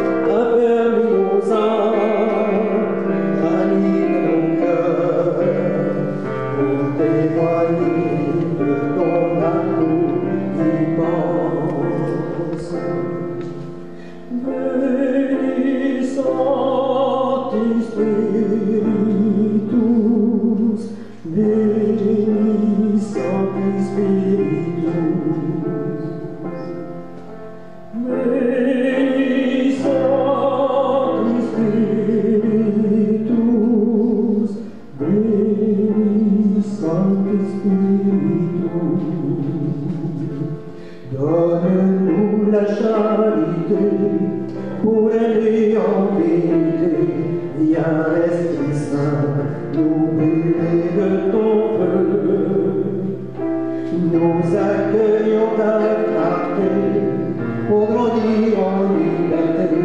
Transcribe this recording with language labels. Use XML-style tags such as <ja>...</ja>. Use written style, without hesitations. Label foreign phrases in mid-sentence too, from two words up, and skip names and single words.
<fr>Affermis nos âmes, ranime nos cœurs, pour témoigner de ton amour immense.</fr> <la>Bénis Sancti Spiritus, bénis Sancti Spiritus, bénis Sancti Spiritus, bénis Sancti Spiritus.</la> <fr>Donne-nous la charité pour aller en vérité. Viens, Esprit Saint, nous brûler de ton feu. Nous accueillons ta clarté pour grandir en liberté.</fr>